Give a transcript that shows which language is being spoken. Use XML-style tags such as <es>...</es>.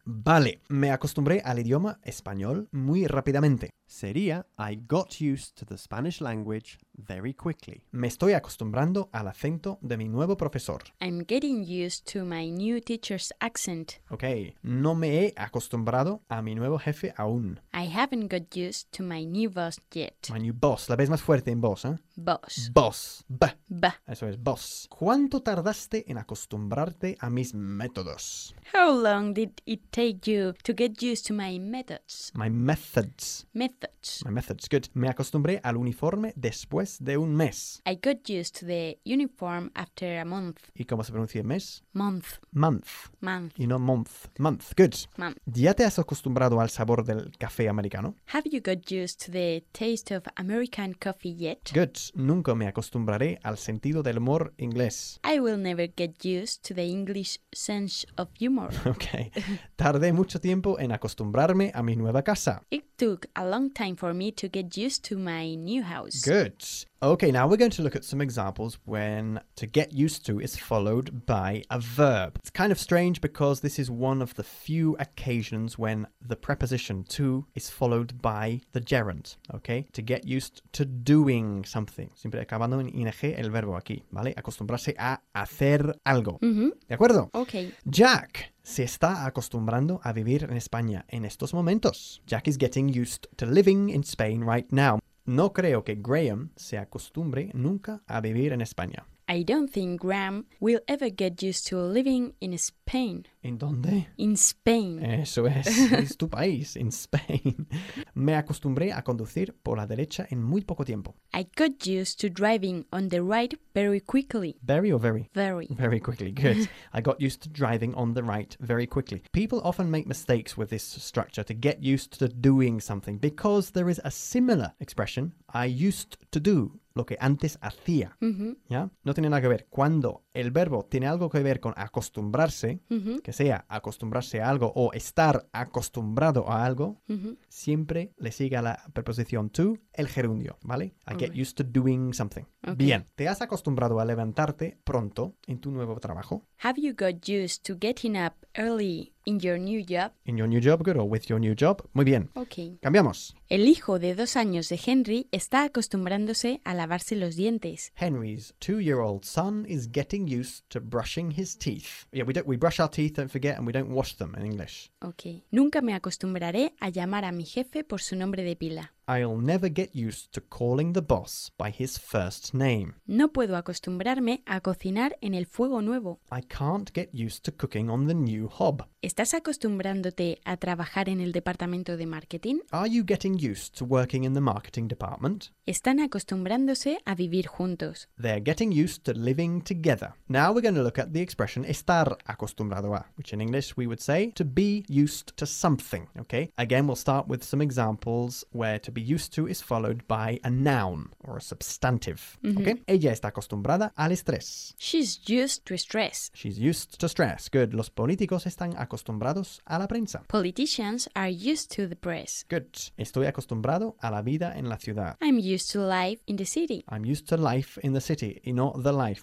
<es>Vale, me acostumbré al idioma español muy rápidamente. Sería,</es> <en>I got used to the Spanish language very quickly.</en> <es>Me estoy acostumbrando al acento de mi nuevo profesor.</es> <en>I'm getting used to my new teacher's accent.</en> <es>Okay, no me he acostumbrado a mi nuevo jefe aún.</es> <en>I haven't got used to my new boss yet. My new boss,</en> <es>la vez más fuerte en boss, ¿eh?</es> <en>Boss. Boss. B. B.</en> <es>Eso es, boss. ¿Cuánto tardaste en acostumbrarte a mis métodos?</es> <en>How long did it take you to get used to my methods? My methods. Methods. My methods, good.</en> <es>Me acostumbré al uniforme después de un mes.</es> <en>I got used to the uniform after a month.</en> <es>¿Y cómo se pronuncia mes?</es> <en>Month. Month. Month.</en> <es>Y no</es> <en>month. Month, good. Month.</en> <es>¿Ya te has acostumbrado al sabor del café americano?</es> <en>Have you got used to the taste of American coffee yet? Good.</en> <es>Nunca me acostumbraré al sentido del humor inglés.</es> <en>I will never get used to the English sense of humor. Okay.</en> <es>Tardé mucho tiempo en acostumbrarme a mi nueva casa.</es> <en>It took a long time for me to get used to my new house. Good. Okay, now we're going to look at some examples when to get used to is followed by a verb. It's kind of strange because this is one of the few occasions when the preposition to is followed by the gerund, okay? To get used to doing something.</en> <es>Siempre acabando en ing el verbo aquí, ¿vale? Acostumbrarse a hacer algo. Mm-hmm. ¿De acuerdo?</es> <en>Okay.</en> <es>Jack se está acostumbrando a vivir en España en estos momentos.</es> <en>Jack is getting used to living in Spain right now.</en> <es>No creo que Graham se acostumbre nunca a vivir en España.</es> <en>I don't think Graham will ever get used to living in Spain.</en> <es>¿En dónde?</es> <en>In Spain.</en> <es>Eso es. Es tu país,</es> <en>in Spain.</en> <es>Me acostumbré a conducir por la derecha en muy poco tiempo.</es> <en>I got used to driving on the right very quickly. Very or very? Very. Very quickly, good. I got used to driving on the right very quickly. People often make mistakes with this structure to get used to doing something because there is a similar expression, I used to do.</en> <es>Lo que antes hacía, uh-huh. ¿Ya? No tiene nada que ver. Cuando el verbo tiene algo que ver con acostumbrarse, uh-huh. Que sea acostumbrarse a algo o estar acostumbrado a algo, uh-huh. Siempre le sigue a la preposición to el gerundio, ¿vale?</es> <en>I get used to doing something. Okay.</en> <es>Bien, ¿te has acostumbrado a levantarte pronto en tu nuevo trabajo?</es> <en>Have you got used to getting up early in your new job? In your new job, good, or with your new job.</en> <es>Muy bien.</es> <en>Okay.</en> <es>Cambiamos. El hijo de 2 años de Henry está acostumbrándose a lavarse los dientes.</es> <en>Henry's 2-year-old son is getting used to brushing his teeth. Yeah, we brush our teeth, don't forget, and we don't wash them in English. Okay.</en> <es>Nunca me acostumbraré a llamar a mi jefe por su nombre de pila.</es> <en>I'll never get used to calling the boss by his first name.</en> <es>No puedo acostumbrarme a cocinar en el fuego nuevo.</es> <en>I can't get used to cooking on the new hob.</en> <es>¿Estás acostumbrándote a trabajar en el departamento de marketing?</es> <en>Are you getting used to working in the marketing department?</en> <es>Están acostumbrándose a vivir juntos.</es> <en>They're getting used to living together. Now we're going to look at the expression</en> <es>estar acostumbrado a,</es> <en>which in English we would say to be used to something, okay? Again, we'll start with some examples where to be used to is followed by a noun or a substantive. Mm-hmm.</en> <es>Okay? Ella está acostumbrada al estrés.</es> <en>She's used to stress. She's used to stress. Good.</en> <es>Los políticos están acostumbrados a la prensa.</es> <en>Politicians are used to the press. Good.</en> <es>Estoy acostumbrado a la vida en la ciudad.</es> <en>I'm used to life in the city. I'm used to life in the city</en> <es>y no</es> <en>the life.</en>